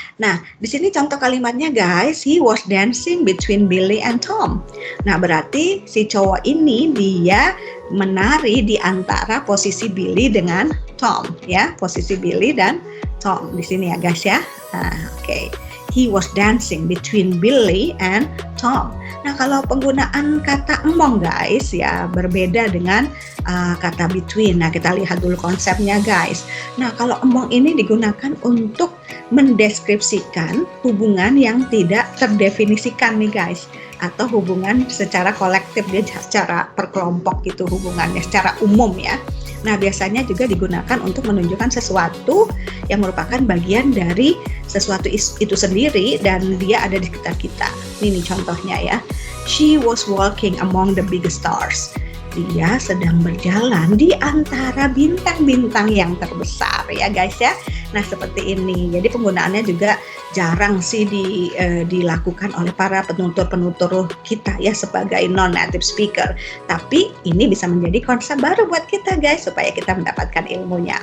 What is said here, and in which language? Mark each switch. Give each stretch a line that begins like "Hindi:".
Indonesian: Nah, di sini contoh kalimatnya
English: guys, he was dancing between Billy and Tom.
Indonesian: Nah, berarti si cowok ini dia menari di antara posisi Billy dengan Tom ya, posisi Billy dan Tom di sini ya guys ya. Oke.
English: He was dancing between Billy and Tom.
Indonesian: Nah, kalau penggunaan kata among guys ya berbeda dengan kata between. Nah, kita lihat dulu konsepnya guys. Nah, kalau among ini digunakan untuk mendeskripsikan hubungan yang tidak terdefinisikan nih guys, atau hubungan secara kolektif, dia secara perkelompok gitu hubungannya secara umum ya. Nah, biasanya juga digunakan untuk menunjukkan sesuatu yang merupakan bagian dari sesuatu itu sendiri dan dia ada di sekitar kita. Ini contohnya ya.
English: She was walking among the big stars.
Indonesian: Dia sedang berjalan di antara bintang-bintang yang terbesar ya guys ya. Nah, seperti ini. Jadi penggunaannya juga jarang sih dilakukan oleh para penutur-penutur kita ya sebagai non-native speaker. Tapi ini bisa menjadi konsep baru buat kita guys supaya kita mendapatkan ilmunya.